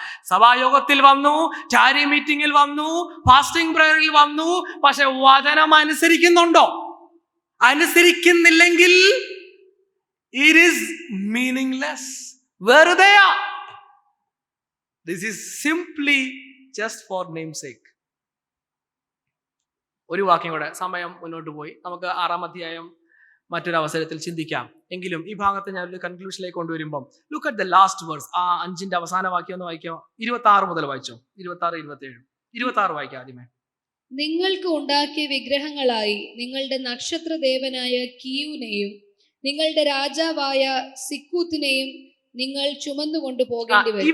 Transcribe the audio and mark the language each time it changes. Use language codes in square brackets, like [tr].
[ml] സഭായോഗത്തിൽ വന്നു, ചാരി മീറ്റിംഗിൽ വന്നു, ഫാസ്റ്റിംഗ് പ്രയറിൽ വന്നു, പക്ഷെ വചനം അനുസരിക്കുന്നുണ്ടോ? അനുസരിക്കുന്നില്ലെങ്കിൽ [en] it is meaningless. [ml] വെറുതെയാ. [en] This is simply just for namesake. [ml] ഒരു വാക്യം കൂടെ, സമയം മുന്നോട്ട് പോയി, നമുക്ക് 6-ാം അധ്യായം മറ്റൊരു അവസരത്തിൽ ചിന്തിക്കാം. എങ്കിലും ഈ ഭാഗത്ത് ഞാൻ ഒരു കൺക്ലൂഷനിലേക്ക് കൊണ്ടുവരുമ്പോൾ, [en] Look at the last verse. [ml] 5-ന്റെ അവസാന വാക്യം ഒന്ന് വായിക്കാം. 26 മുതൽ വായിച്ചോ. 26, 27. 26 വായിക്കാം ആദ്യമേ. നിങ്ങൾക്ക് ഉണ്ടാക്കിയ വിഗ്രഹങ്ങളായി നിങ്ങളുടെ നക്ഷത്രദേവനായ കിയുനെയും നിങ്ങളുടെ രാജാവായ സിക്കൂത്തിനെയും നിങ്ങൾ ചുമന്നുകൊണ്ട് പോകേണ്ടി വരും.